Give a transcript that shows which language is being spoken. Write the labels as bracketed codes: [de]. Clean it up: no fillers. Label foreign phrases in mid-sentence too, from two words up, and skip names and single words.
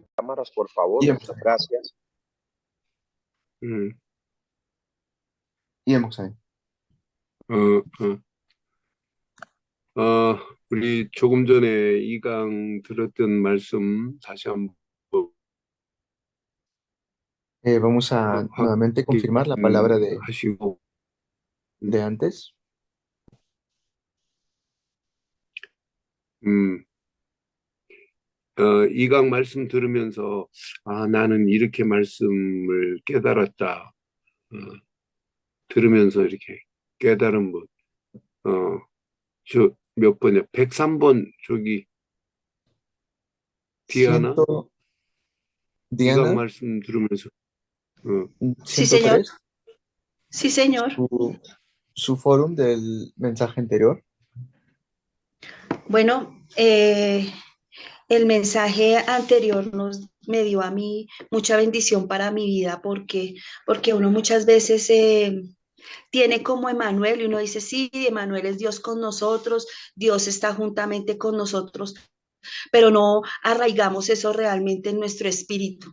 [es] cámaras, por favor. [ko] 예, [es] Muchas [ko] 목사님. [es] gracias. 음, [ko] 예, 목사님. 어, 우리 조금 전에 이강 들었던 말씀 다시 한번 [es] Vamos a nuevamente confirmar la palabra [ko] 확인하시고, [es] de antes. [ko] 이강 말씀 들으면서, 나는 이렇게 말씀을 깨달았다. 들으면서 이렇게 깨달은 것. 몇 번이야? 103번, 저기, 디아나? [es] Ciento, [ko] 이강 [es] Diana, [ko] 말씀 들으면서, 어, [es] Sí, señor. 103, Sí, señor. su forum del mensaje anterior. Bueno, el mensaje anterior me dio a mí mucha bendición para mi vida porque uno muchas veces tiene como Emanuel y uno dice, sí, Emanuel es Dios con nosotros, Dios está juntamente con nosotros, pero no arraigamos eso realmente en nuestro espíritu.